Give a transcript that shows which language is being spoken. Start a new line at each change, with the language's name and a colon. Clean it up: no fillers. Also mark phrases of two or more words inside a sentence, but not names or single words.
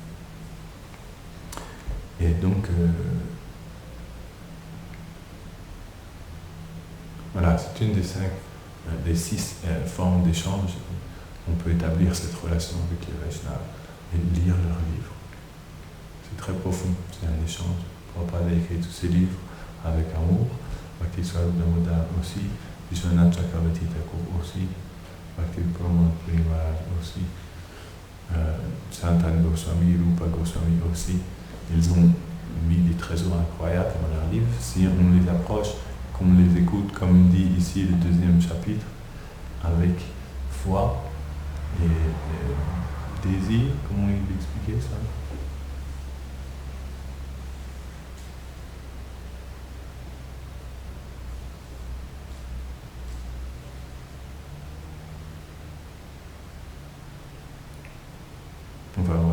French: Et donc, voilà, c'est une des 6 formes d'échange. On peut établir cette relation avec les Vaishnavas et lire leurs livres. C'est très profond, c'est un échange. Prabhupada a écrit tous ses livres avec amour. Bhakti Swarup Damodar aussi, Vishwanath Chakravarti Thakur aussi, Bhakti Pramod Puri Maharaj aussi, Sanatan Goswami, Rupa Goswami aussi. Ils ont mis des trésors incroyables dans leurs livres. Si on les approche, qu'on les écoute, comme dit ici le 2e chapitre, avec foi et désir, comment il expliquait ça? Enfin voilà.